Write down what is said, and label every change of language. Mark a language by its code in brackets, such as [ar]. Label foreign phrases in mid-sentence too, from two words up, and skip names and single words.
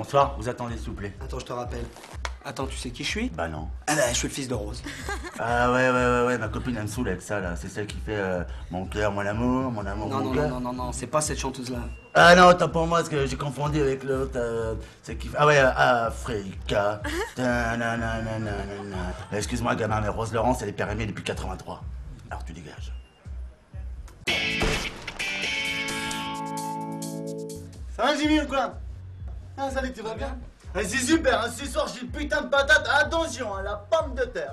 [fr] Bonsoir, vous attendez s'il vous plaît. Attends, je te rappelle. Attends, tu sais qui je suis? Bah non. Ah bah, je suis le fils de Rose. Ah ouais, ma copine elle me saoule avec ça là. C'est celle qui fait mon cœur, mon amour, Non, mon non, cœur. non, c'est pas cette chanteuse-là. Ah non, t'as pour moi parce que j'ai confondu avec l'autre. Celle qui fait. Ah ouais, Africa. Ta-na-na-na-na-na-na. Excuse-moi gamin, mais Rose Laurence elle est périmée depuis 83. Alors tu dégages. Ça va, Jimmy, ou quoi? Ah, salut, tu vas bien? Ah, c'est super, hein, ce soir j'ai une putain de patate. Attention, à la pomme de terre.